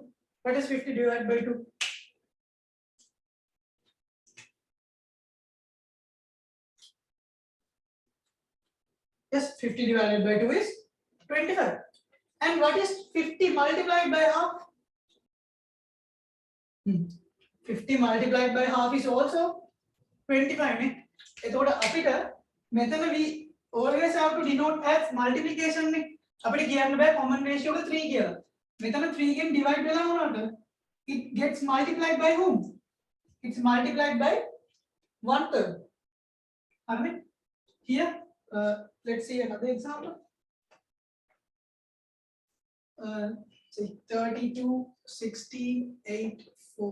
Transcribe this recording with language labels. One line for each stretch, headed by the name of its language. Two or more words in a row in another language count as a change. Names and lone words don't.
English: What is 50 divided by 2? Yes, 50 divided by 2 is 25. And what is 50 multiplied by half? 50 multiplied by half is also 25.
Sinhala: එතකොට අපිට මෙතන
English: we always have to denote as multiplication නේ.
Sinhala: අපිට කියන්න බෑ
English: common ratio
Sinhala: එක 3 කියලා. මෙතන 3 ගෙන් divide වෙලා වුණාට
English: it gets multiplied by whom? It's multiplied by 1/3.
Sinhala: හරිනේ?
English: Here let's see another example. Say 32, 16, 8, 4.